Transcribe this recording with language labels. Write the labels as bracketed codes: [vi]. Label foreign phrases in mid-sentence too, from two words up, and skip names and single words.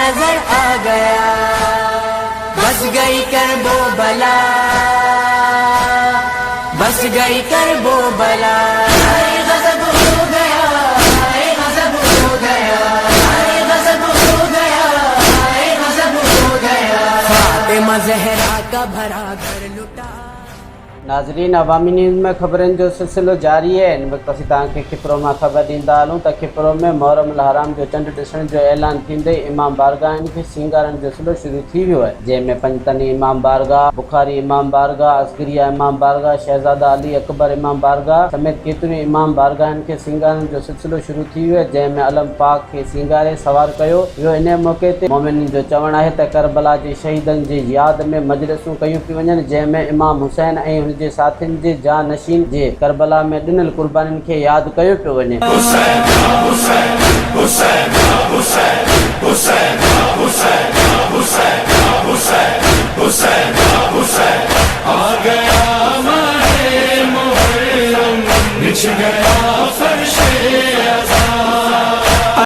[ur] پیغمبر آ گیا، بس گئی کرب و بلا، بس گئی کرب و بلا، غضب ہو گیا، غضب ہو گیا، غضب ہو گیا، غضب ہو گیا، فاطمہ زہرا کا بھرا گھر لٹا۔ [sd] ناظرین، عوامی نیوز میں خبرن جو سلسلو جاری ہے۔ ان وقت اسی تاں کے کھپرو میں خبر دیندا ہلوں تا کھپرو میں محرم الحرام جو چنڈ ڈسن جو اعلان تھیندے امام بارگاہ کے سنگارن جو سلسلو شروع تھی ویو ہے، جے میں پنجتنی امام بارگاہ، بخاری امام بارگاہ، عسکریہ امام بارگاہ، شہزادہ علی اکبر امام بارگاہ سمیت کیتری امام بارگاہ کے سنگارن جو سلسلو شروع تھی ویو ہے، جے میں علم پاک کے سنگارے سوار کیو ویو۔ ان موقع تے مومنین جو چوڻ ہے تے کربلا جے شہیدن جی یاد میں مجلسوں کیوں پی ونجن، جے میں امام حسین ۽ ان جے ساتھین جے جانشین جے کربلا میں ڏنل قربانين کي یاد کيو پيو وڃي۔ [ur] حسین حسین حسین حسین حسین حسین حسین حسین حسین حسین آ گیا ماہ محرم، بچھ گیا فرش ازاں،